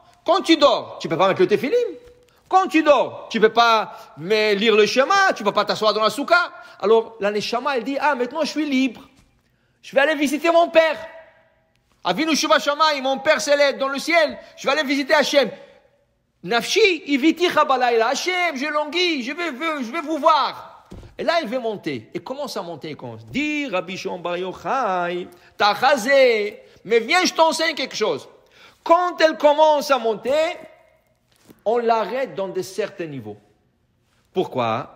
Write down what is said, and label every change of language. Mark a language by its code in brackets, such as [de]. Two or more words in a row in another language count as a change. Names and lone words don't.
[fr] Quand tu dors, tu peux pas mettre le tefillim. Quand tu dors, tu peux pas lire le schéma, tu peux pas t'asseoir dans la soukha. Alors, la neshama, elle dit, maintenant je suis libre. Je vais aller visiter mon père. [he] אבינו שבשמים, [fr] mon père céleste dans le ciel. Je vais aller visiter Hachem. [he] נפשי אויתיך בלילה. [fr] Hachem, je languis, je vais vous voir. Et là, elle veut monter. Et commence à monter. Dit Rabbi Shimon Bar Yochai, t'as rasé. Mais viens, je t'enseigne quelque chose. Quand elle commence à monter, on l'arrête dans de certains niveaux. Pourquoi?